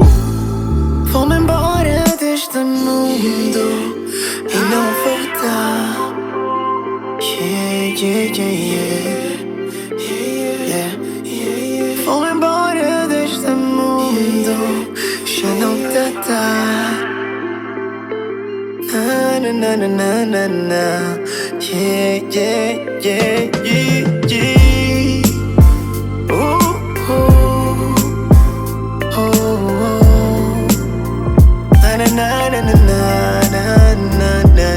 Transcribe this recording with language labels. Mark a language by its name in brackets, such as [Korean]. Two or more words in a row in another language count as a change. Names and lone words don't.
[Portuguese] Vou-me embora deste mundo e não voltar. [English] Yeah, yeah, yeah, yeah. Yeah. [Portuguese] Vou-me embora deste mundo, já não tá a dar. Na na na na na na. [English] Yeah, yeah, yeah, yeah, yeah. Na na na na na na na.